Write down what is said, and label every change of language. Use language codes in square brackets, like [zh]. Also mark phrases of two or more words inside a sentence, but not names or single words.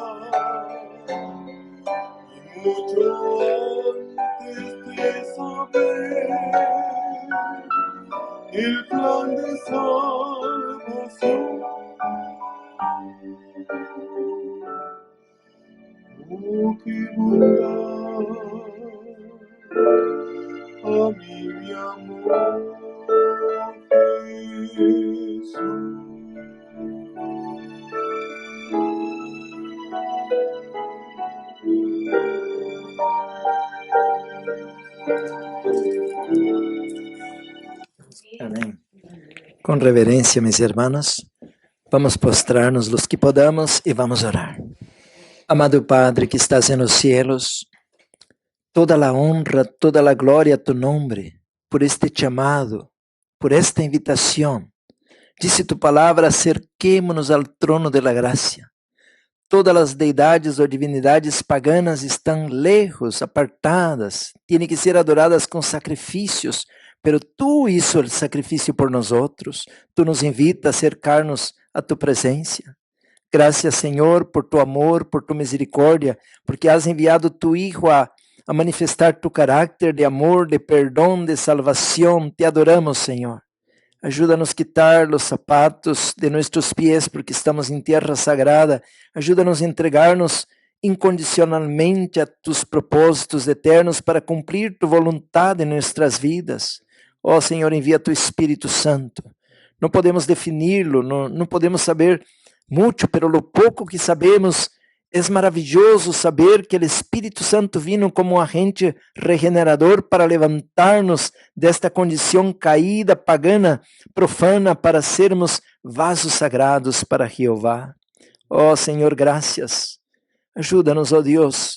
[es] Y mucho antes de saber el plan de salvación, oh, qué bondad a mí mi amor Jesús. [pt] Amém. Com reverência, meus irmãos, vamos postrar-nos [es] los que podamos [pt] e vamos orar. [es] Amado Padre que estás en los cielos, toda la honra, toda la gloria a tu nombre, por este chamado, por esta invitación. Dice tu palavra, acerquémonos ao trono de la gracia. [pt] Todas as deidades ou divinidades paganas estão lejos, apartadas, têm que ser adoradas com sacrifícios, [es] pero tu hizo [pt] o sacrifício por nós outros. [es] Tu nos invita a acercar-nos a tu presença. Gracias, Senhor, por tu amor, por tu misericórdia, porque has enviado tu Hijo a manifestar tu carácter de amor, [pt] de perdão, de salvação. [es] Te adoramos, Senhor. [pt] Ajuda-nos a quitar os sapatos de nossos pés, porque estamos em terra sagrada. Ajuda-nos a entregar-nos incondicionalmente a tus propósitos eternos para cumprir tu vontade em nossas vidas. Ó Senhor, envia tu Espírito Santo. Não podemos defini-lo, não podemos saber muito, pero lo pouco que sabemos, é maravilhoso saber que o Espírito Santo vino como um agente regenerador para levantar-nos desta condição caída, pagana, profana, para sermos vasos sagrados para Jeová. Ó Senhor, graças. Ajuda-nos, ó Deus.